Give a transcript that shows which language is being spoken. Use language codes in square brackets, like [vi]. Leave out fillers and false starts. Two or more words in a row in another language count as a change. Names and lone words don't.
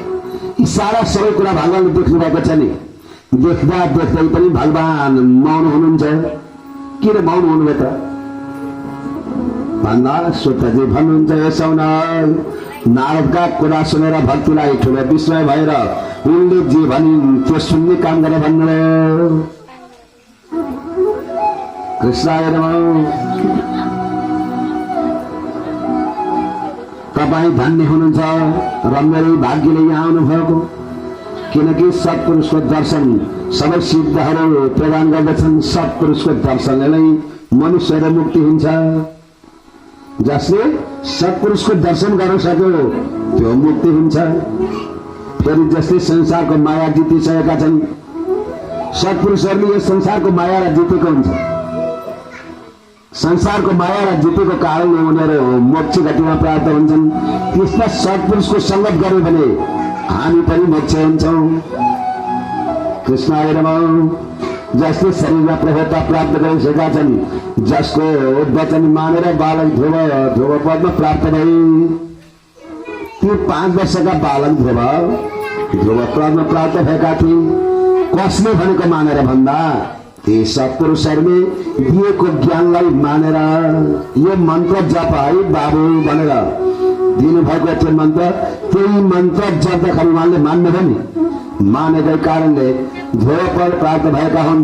[ne] यी सारा सबै कुरा भगवानले देख्नु भएको छ नि, देख्दा देख्दै पनि भगवान मौन हुनुहुन्छ। किन मौन हुनुभयो त भन्दा स्वतजी भन्नुहुन्छ, यसो नारदका कुरा सुनेर भक्तिलाई ठुलो विस्मय भएर उनले जे भनिन् त्यो सुन्ने काम गरेर भन्नुभयो। [sa] कृष्णाय नमः। [ne] तपाईँ धन्य हुनुहुन्छ र मेरै भाग्यले यहाँ आउनुभएको, किनकि सत्पुरुषको दर्शन सबै सिद्धहरू प्रदान गर्दछन्। सत्पुरुषको दर्शनले नै मनुष्यको मुक्ति हुन्छ। जसले सत्पुरुषको दर्शन गर्न सक्यो त्यो मुक्ति हुन्छ। फेरि जसले संसारको माया जितिसकेका छन्, सत्पुरुषहरूले यो संसारको मायालाई जितेको हुन्छ। संसारको मायालाई जितेको कारणले उनीहरू मोक्ष गतिमा प्राप्त हुन्छन्। त्यसमा सत्पुरुषको सङ्गत गर्यो भने हामी पनि मोक्ष हुन्छौँ। कृष्णाय नमः। जसले शरीरमा प्रभुता प्राप्त गरिसकेका छन्, जसको वचन मानेर बालक ध्रुव पदमा प्राप्त भए, ती 5 वर्षका बालक ध्रुव पदमा प्राप्त भएका थिए। कसले भनेको मानेर भन्दा ती सत्पुरुषहरूले दिएको ज्ञानलाई मानेर, यो मन्त्र जप है बाबु भनेर दिनुभएको त्यो मन्त्र, त्यही मन्त्र जप्दाखेरि उहाँले मान्नु पनि मानेकै कारणले ध्रुव पद प्राप्त भएका हुन्।